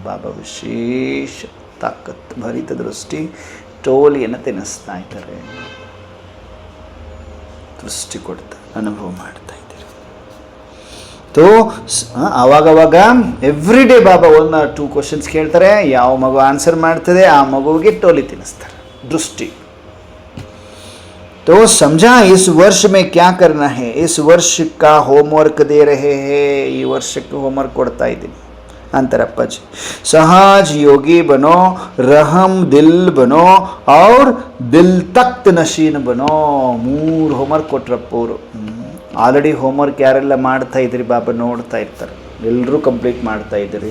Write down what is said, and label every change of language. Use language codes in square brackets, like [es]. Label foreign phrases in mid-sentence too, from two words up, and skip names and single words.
[kn] ಬಾಬಾ ವಿಶೇಷ ತಾಕತ್ ಭರಿತ ದೃಷ್ಟಿ, ಟೋಲಿಯನ್ನು ತಿನ್ನಿಸ್ತಾ ಇದ್ದಾರೆ, ದೃಷ್ಟಿ ಕೊಡ್ತಾ ಅನುಭವ ಮಾಡ್ತಾ ಇದ್ದೀರಿ. ತೋ ಆವಾಗವಾಗ [en] every day [kn] ಬಾಬಾ 1-2 ಕ್ವಶನ್ಸ್ ಕೇಳ್ತಾರೆ. ಯಾವ ಮಗು ಆನ್ಸರ್ ಮಾಡ್ತದೆ ಆ ಮಗುವಿಗೆ ಟೋಲಿ ತಿನ್ನಿಸ್ತಾರೆ, ದೃಷ್ಟಿ. [hi] तो समझा इस वर्ष में क्या करना है, इस वर्ष का होमवर्क दे रहे हैं. [kn] ಈ ವರ್ಷಕ್ಕೆ ಹೋಮ್ವರ್ಕ್ ಕೊಡ್ತಾ ಇದ್ದೀನಿ. ಅಂತಾರೆ ಅಪ್ಪಾಜಿ. [hi] सहज योगी बनो, रहम दिल बनो, और दिल तख्त नशीन बनो. [kn] 3 ಹೋಮ್ವರ್ಕ್ ಕೊಟ್ರಪ್ಪ ಅವರು. ಆಲ್ರೆಡಿ ಹೋಮ್ವರ್ಕ್ ಯಾರೆಲ್ಲ ಮಾಡ್ತಾ ಇದ್ರಿ ಬಾಬಾ ನೋಡ್ತಾ ಇರ್ತಾರೆ, ಎಲ್ಲರೂ ಕಂಪ್ಲೀಟ್ ಮಾಡ್ತಾ ಇದ್ದೀರಿ.